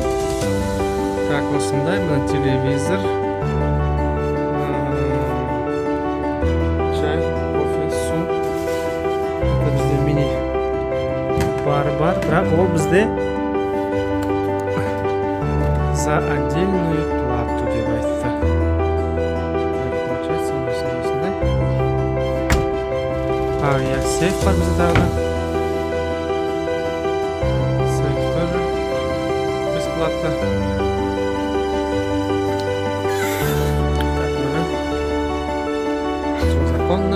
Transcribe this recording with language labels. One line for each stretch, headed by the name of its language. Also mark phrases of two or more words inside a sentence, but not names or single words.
Kazakh: Так, осындай мына телевизор, чай, кофе, су. Это бізде мини бар, бірақ ол бізде
Russian: за отдельную плату
Kazakh: деп айтты. Получается, осындай. Я сейф бар бізде тағы.
Russian: Сейф тоже бесплатно. Ванна.